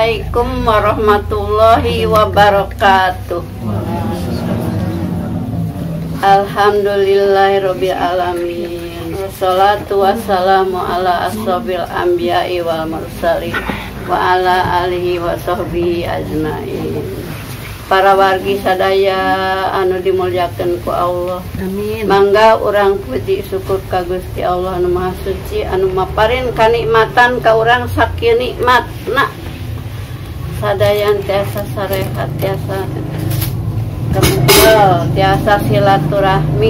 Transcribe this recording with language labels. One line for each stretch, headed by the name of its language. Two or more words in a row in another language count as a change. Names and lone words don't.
Arabic: السلام عليكم ورحمة الله وبركاته. الحمد لله رب العالمين. والصلاة والسلام على أصحاب الأنبياء والمرسلين وعلى آله وصحبه أجمعين.
Sundanese: Para wargi sadaya anu dimulyakeun ku Allah. Amin. Mangga urang puji syukur ka Gusti Allah anu Maha Suci anu maparin kanikmatan ka urang sakieu nikmatna. Sadayan tiasa sarehat, tiasa kemungkinan, tiasa silaturahmi.